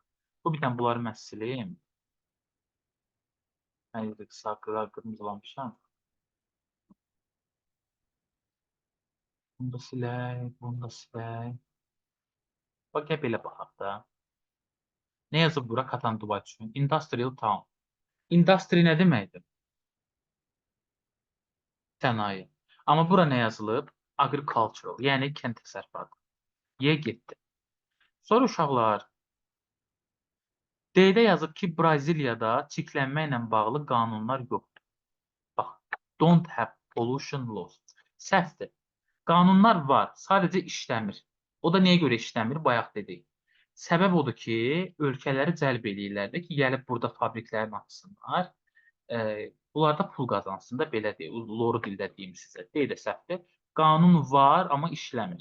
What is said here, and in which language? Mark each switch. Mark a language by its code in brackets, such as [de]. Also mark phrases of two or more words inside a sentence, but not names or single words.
[az] Bu bir dənə bunları mən sileyim. Mən qısa qırmızılamışam. Bunu da silək, bunu da silək. Bax, gəl belə baxaq da. Nə yazıb bura Katandova üçün? [en] Industrial town. [az] Industry nə deməkdir? Sənaye. Amma bura nə yazılıb? Agricultural, yəni kənd təsərrüfatı. Y getdi. Sonra uşaqlar, D-də yazıb ki, Braziliyada çirklənmə ilə bağlı qanunlar yoxdur. Bax, [en] don't have pollution laws. [az] Səhvdir. Qanunlar var, sadəcə işləmir. O da niyə görə işləmir? Bayaq dedik. Səbəb odur ki, ölkələri cəlb eləyirlər ki, gəlib burada fabriklərini açsınlar. Bunlarda pul qazansın da, belə deyil. Loru dildə deyim sizə. D-də səhvdir. Qanun var, amma işləmir.